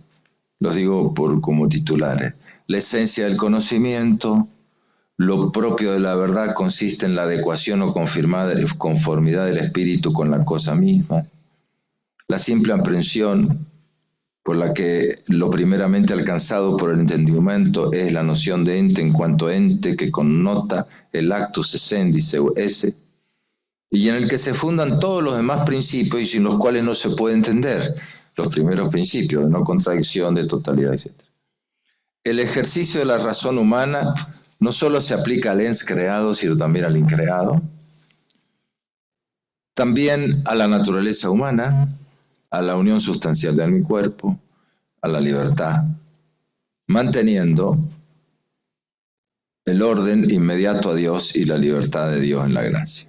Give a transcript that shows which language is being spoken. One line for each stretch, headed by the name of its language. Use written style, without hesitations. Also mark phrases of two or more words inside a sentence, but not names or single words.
Spanish: Los digo como titulares. La esencia del conocimiento, lo propio de la verdad consiste en la adecuación o conformidad del espíritu con la cosa misma. La simple aprehensión, por la que lo primeramente alcanzado por el entendimiento es la noción de ente en cuanto ente que connota el
Latin: actus essendi seu esse,
Spanish: y en el que se fundan todos los demás principios y sin los cuales no se puede entender los primeros principios de no contradicción, de totalidad, etc. El ejercicio de la razón humana no solo se aplica al ens creado, sino también al increado, también a la naturaleza humana, a la unión sustancial de mi cuerpo, a la libertad, manteniendo el orden inmediato a Dios y la libertad de Dios en la gracia.